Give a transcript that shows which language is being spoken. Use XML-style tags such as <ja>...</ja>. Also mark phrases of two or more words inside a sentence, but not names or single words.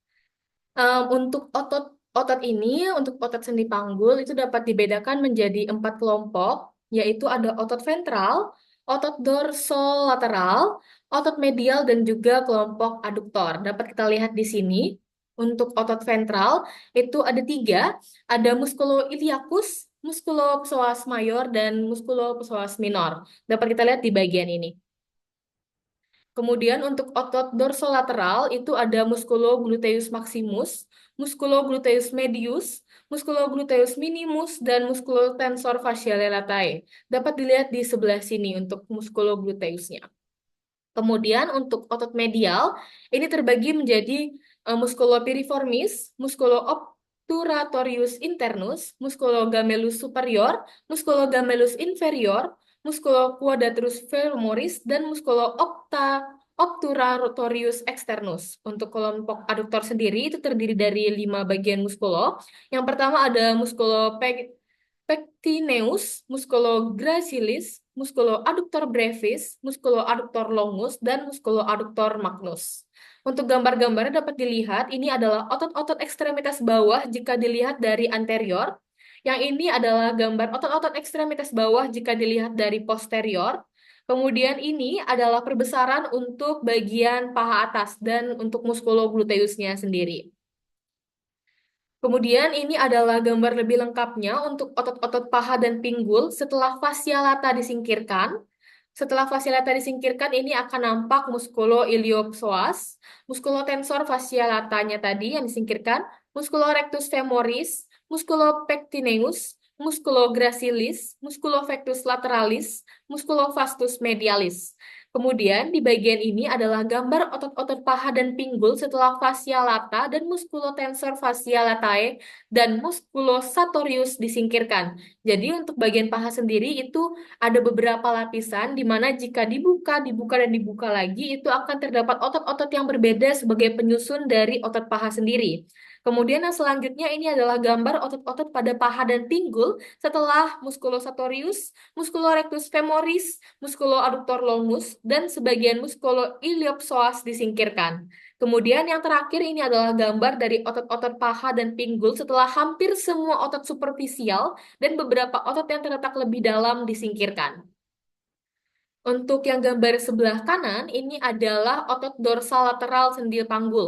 <id>Untuk otot ini, untuk otot sendi panggul itu dapat dibedakan menjadi 4 kelompok, yaitu ada otot ventral, otot dorsolateral, otot medial, dan juga kelompok aduktor. Dapat kita lihat di sini. Untuk otot ventral itu ada 3, ada</id> <la>muskulo iliacus, muskulo psoas mayor,</la> <id>dan</id> <la>muskulo psoas minor.</la> <id>Dapat kita lihat di bagian ini. Kemudian untuk otot dorsolateral itu ada</id> <la>musculo gluteus maximus, musculo gluteus medius, musculo gluteus minimus,</la> <id>dan</id> <la>musculo tensor fasciae latae.</la> <id>Dapat dilihat di sebelah sini untuk</id> <la>musculo gluteusnya.</la> <id>Kemudian untuk otot medial, ini terbagi menjadi</id> <la>musculo piriformis, musculo obturatorius internus, musculo gemellus superior, musculo gemellus inferior, musculo quadratus femoris,</la> <id>dan</id> <la>musculo obturatorius externus.</la> <id>Untuk kelompok aduktor sendiri itu terdiri dari 5 bagian muskulo. Yang pertama ada</id> <la>muskulo pectineus, musculo gracilis, musculo adductor brevis, musculo adductor longus,</la> <id>dan</id> <la>musculo adductor magnus.</la> <id>Untuk gambar-gambarnya dapat dilihat, ini adalah otot-otot ekstremitas bawah jika dilihat dari anterior. Yang ini adalah gambar otot-otot ekstremitas bawah jika dilihat dari posterior. Kemudian ini adalah perbesaran untuk bagian paha atas dan untuk</id> <la>muskulo gluteusnya</la> <id>sendiri. Kemudian ini adalah gambar lebih lengkapnya untuk otot-otot paha dan pinggul setelah</id> <la>fascia lata</la> <id>disingkirkan. Setelah</id> <la>fascia lata</la> <id>disingkirkan, ini akan nampak</id> <la>muskulo iliopsoas, muskulo tensor fascia latanya</la> <id>tadi yang disingkirkan,</id> <la>muskulo rectus femoris, muskulo pectineus, muskulo gracilis, muskulo factus lateralis, muskulo vastus medialis.</la> <id>Kemudian di bagian ini adalah gambar otot-otot paha dan pinggul setelah</id> <la>fascia lata</la> <id>dan</id> <la>musculotensor fascia latae</la> <id>dan musculosatorius disingkirkan. Jadi untuk bagian paha sendiri itu ada beberapa lapisan di mana jika dibuka, dibuka dan dibuka lagi itu akan terdapat otot-otot yang berbeda sebagai penyusun dari otot paha sendiri. Kemudian yang selanjutnya ini adalah gambar otot-otot pada paha dan pinggul setelah</id> <la>musculosatorius, musculorectus femoris, musculoadductor longus,</la> <id>dan sebagian musculoiliopsoas disingkirkan. Kemudian yang terakhir ini adalah gambar dari otot-otot paha dan pinggul setelah hampir semua otot superficial dan beberapa otot yang terletak lebih dalam disingkirkan. Untuk yang gambar sebelah kanan, ini adalah otot dorsal lateral sendir panggul.</id>